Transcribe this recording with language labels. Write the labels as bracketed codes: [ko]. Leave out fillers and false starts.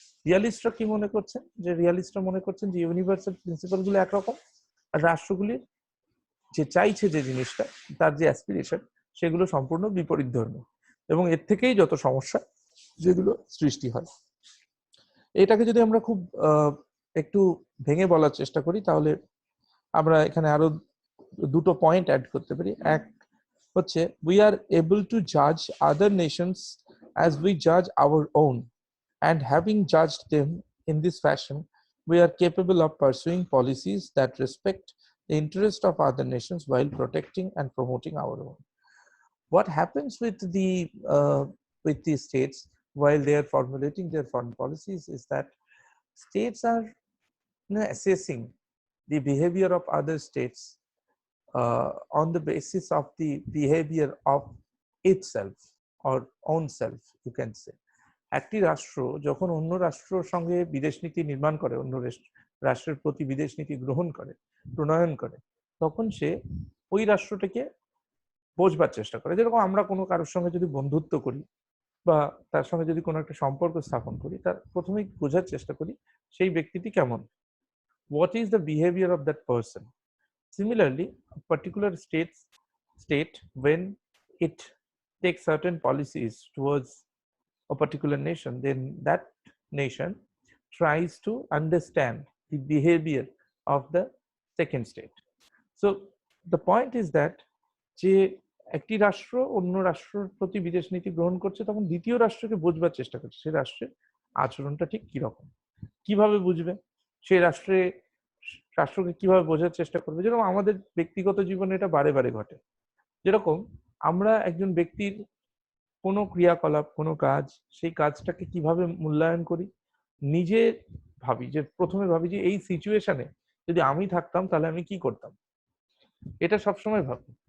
[bn] রিয়ালিস্টরা কি মনে করছেন? যে রিয়ালিস্টরা মনে করছেন যে ইউনিভার্সাল প্রিন্সিপাল গুলো একরকম, আর রাষ্ট্রগুলির যে চাইছে যে জিনিসটা, তার যে অ্যাসপিরেশন, সেগুলো সম্পূর্ণ বিপরীত ধর্মী, এবং এর থেকেই যত সমস্যা যেগুলো সৃষ্টি হয়। এটাকে যদি আমরা খুব একটু ভেঙে বলার চেষ্টা করি, তাহলে আমরা এখানে আরো দুটো পয়েন্ট অ্যাড করতে পারি। এক হচ্ছে, [en] we are able to judge other nations as we judge our own, and having judged them in this fashion, we are capable of pursuing policies that respect the interest of other nations while protecting and promoting our own. What happens with the states while they are formulating their foreign policies is that states are assessing the behavior of other states on the basis of the behavior of itself or own self, you can say. [bn] একটি রাষ্ট্র যখন অন্য রাষ্ট্রের সঙ্গে বিদেশ নীতি নির্মাণ করে, অন্য রাষ্ট্রের প্রতি বিদেশ নীতি গ্রহণ করে, প্রণয়ন করে, তখন সে ওই রাষ্ট্রটাকে বোঝবার চেষ্টা করে। যেরকম আমরা কোনো কারোর সঙ্গে যদি বন্ধুত্ব করি বা তার সঙ্গে যদি কোনো একটা সম্পর্ক স্থাপন করি, তার প্রথমেই বোঝার চেষ্টা করি সেই ব্যক্তিটি কেমন, [en] what is the behavior of that person. Similarly, a particular state, when it takes certain policies towards a particular nation, then that nation tries to understand the behavior of the second state. So the point is that যে [bn] একটি রাষ্ট্র অন্য রাষ্ট্রের প্রতি বিদেশ নীতি গ্রহণ করছে, তখন দ্বিতীয় রাষ্ট্রকে বোঝবার চেষ্টা করছে সে রাষ্ট্রের আচরণটা ঠিক কিরকম, কিভাবে বুঝবে সেই রাষ্ট্রকে কিভাবে বোঝার চেষ্টা করবে। যেরকম আমাদের ব্যক্তিগত জীবনে এটা বারে বারে ঘটে। যেরকম আমরা একজন ব্যক্তির কোনো ক্রিয়াকলাপ, কোনো কাজ, সেই কাজটাকে কিভাবে মূল্যায়ন করি, নিজে ভাবি যে প্রথমে ভাবি যে এই সিচুয়েশনে যদি আমি থাকতাম তাহলে আমি কি করতাম, এটা সবসময় ভাবি।